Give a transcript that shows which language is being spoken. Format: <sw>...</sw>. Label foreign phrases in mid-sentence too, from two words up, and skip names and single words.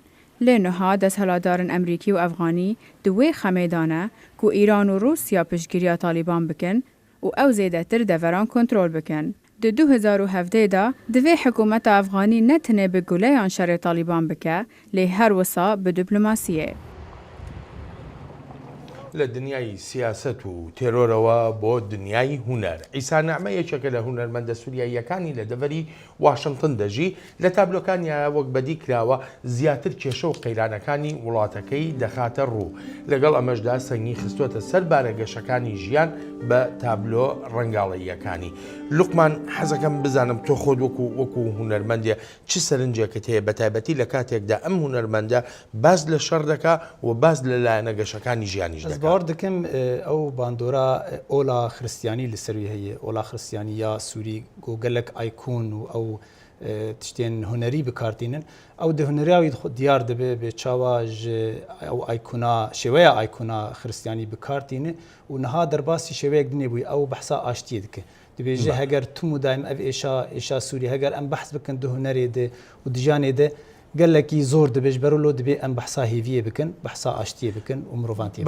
<ku>Lê niha desthilatdarên Emerîkî û Efganî di wê xemê da ne ku Îran û Rûsya piştgiriya Taliban bikin û ew zêdetir deveran kontrol bikin. Di 2017 da divê hikûmeta Efganî ne tenê bi guleyan şerê Taliban bike lê her wisa bi diplomasiyê.</ku> <ckb>لە دنیای سیاست و تێرۆرەوە بۆ دنیای هونەر ئیسا نەعمە یەکێکە لە هونەرمەندە سووریاییەکانی لە دەڤەری واشنگتن دەژی لە تابلۆکانیان وەک بەدی کراوە زیاتر کێشە و قەیرانەکانی وڵاتەکەی دەخاتە ڕوو لەگەڵ ئەمەشدا سەنگی خستوەتە سەر بارەگەشەکانی ژیان بە تابلۆ ڕەنگاڵەییەکانی. لوقمان حەزەکەم بزانم تۆ خۆت وەکو هونەرمەندێ چ سەرنجێکت هەیە بە تایبەتی لە کاتێکدا ئەم هونەرمەندە باز لە شەڕ دەکا و باز لە لایەنەگەشەکانی ژیانیش دەکات.</ckb> <ku>باور دکم ئەو باندۆرا ئۆلا خرستیانی لەسەروی هەیە ئۆلا خرستیانی یا سووری گۆگەلک ئایکۆن و ئەو تشتێن هوەری بکارتێنن ئەو دە هوەراوی دیار دەبێ بێ چاواژ ئەو ئایکۆنا شێوەیە ئایکۆنا خرستیانی بکارتێنێ و نەها دەرباسی شێوەیەک دنێ بووی ئەو بەحسا ئاشتیە دکە دەبێژە هەگەر توم و دایم ئەv ئێشا سووری هەگەر ئەم بەحس بکەن دە هوەرێ دێ و دژانێ دێ گەلێکی زۆر دەبێت بەرەوە دەبێ ئەم بەحسا هێویە بکەن بەحسا ئاشتیە بکەن و مرۆڤانتی</ku>